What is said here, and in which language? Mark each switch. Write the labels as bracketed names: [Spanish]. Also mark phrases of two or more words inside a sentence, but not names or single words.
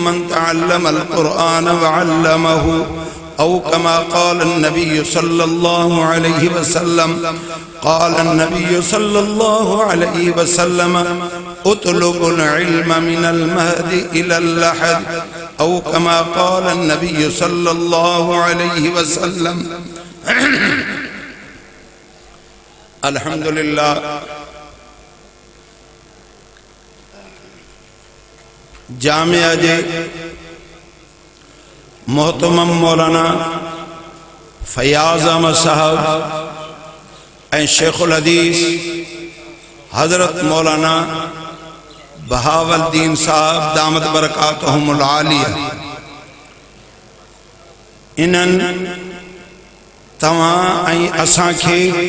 [Arabic] من تعلم القرآن وعلمه أو كما قال النبي صلى الله عليه وسلم قال النبي صلى الله عليه وسلم اطلبوا العلم من المهد إلى اللحد أو كما قال النبي صلى الله عليه وسلم الحمد لله [Sindhi] जामिया जे मोहतरम मौलाना फयाज अहमद साहब ऐं शेखुल हदीस हजरत मौलाना बहावुद्दीन साहब [Arabic] دامت بركاتهم العالية [Sindhi] इन्हनि तव्हां ऐं असांखे